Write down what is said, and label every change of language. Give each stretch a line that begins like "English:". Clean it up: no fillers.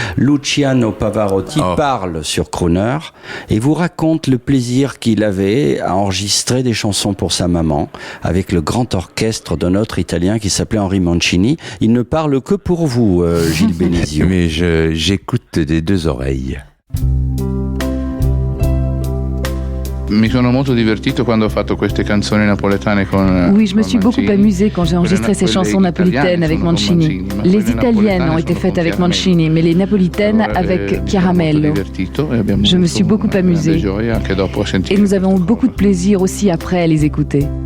French: Luciano Pavarotti parle sur Crooner et vous raconte le plaisir qu'il avait à enregistrer des chansons pour sa maman avec le grand orchestre d'un autre Italien qui s'appelait Henri Mancini. Il ne parle que pour vous, Gilles Benizio. Mais j'écoute des 2 oreilles.
Italian: Mi sono molto divertito quando ho fatto queste canzoni napoletane con
French: Oui, je me suis beaucoup
Italian: Mancini.
French: amusé quand j'ai enregistré ces chansons napolitaines avec Mancini. Les italiennes ont été faites avec Mancini, mais les napolitaines avec Caramello. Je me suis beaucoup amusé. Et nous avons eu beaucoup de plaisir aussi après à les écouter.